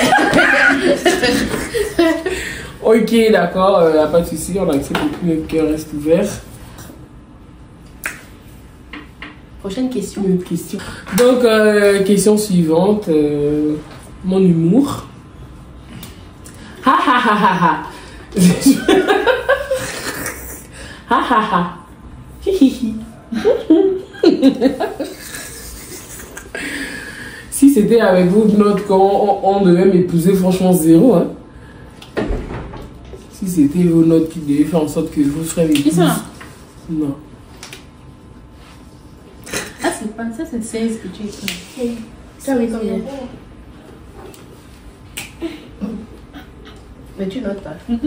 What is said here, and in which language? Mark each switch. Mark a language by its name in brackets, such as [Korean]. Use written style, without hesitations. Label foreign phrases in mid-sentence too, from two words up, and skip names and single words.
[French] Ok, d'accord, pas de souci, on accepte que notre cœur reste ouvert. Prochaine question. Une autre question. Donc, question suivante. Mon humour. Ha ha ha ha ha. Ha ha ha. Hi hi hi. Si c'était avec vos notes quand on devait m'épouser, franchement, zéro. Hein. Si c'était vos notes qui devaient faire en sorte que vos frères m'épousent. Qui ça? Non. Ah, c'est pas ça, c'est 16 que tu écris. Ça met combien? Mais tu notes pas.